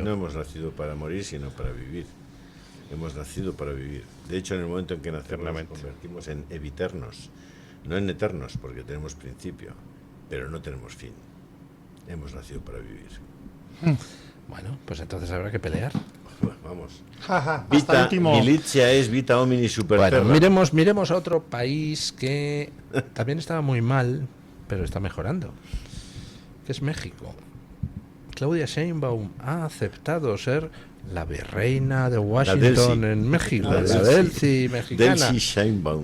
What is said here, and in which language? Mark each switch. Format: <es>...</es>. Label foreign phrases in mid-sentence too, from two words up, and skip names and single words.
<es>No hemos nacido para morir, sino para vivir. Hemos nacido para vivir. De hecho, en el momento en que nacemos nos convertimos en eviternos, no en eternos, porque tenemos principio, pero no tenemos fin. Hemos nacido para vivir. Bueno, pues entonces habrá que pelear. Vamos.</es> <la>Vita militia es vita homini super terra.</la> <es>Bueno, miremos a otro país que también estaba muy mal, pero está mejorando, que es México. Claudia Sheinbaum ha aceptado ser la virreina de Washington en México, la Delcy mexicana. Delcy Sheinbaum.</es>